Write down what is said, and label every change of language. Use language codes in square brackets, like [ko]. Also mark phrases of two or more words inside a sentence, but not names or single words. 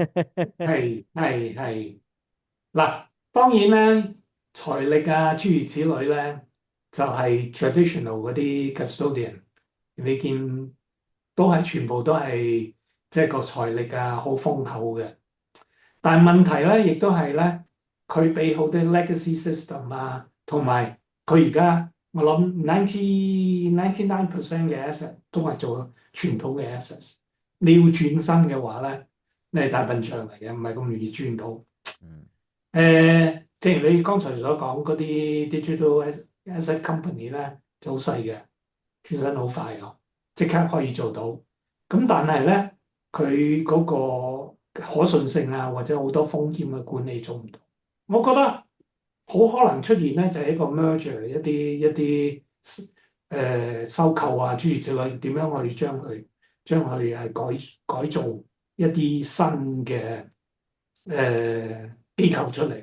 [yue] 係嗱，當然咧，財力啊諸如此類咧，就係 traditional 嗰啲 custodian，你見全部都係即係個財力好豐厚嘅。但係問題咧，亦都係咧，佢俾好多 [en] legacy system [yue] 同埋佢而家我諗 99% 嘅 asset 都係做傳統嘅 assets。你要轉身嘅話咧，你係大笨象嚟嘅，唔係咁容易轉到。正如你剛才所講嗰啲 [en] digital asset company [yue] 咧，就好細嘅，轉身好快啊，即刻可以做到。咁但係咧，佢嗰個可信性或者好多風險嘅管理做唔到。我覺得好可能出現咧，就係一個 merger，一啲收購諸如此類，點樣去將佢係改造一啲新嘅機構出嚟。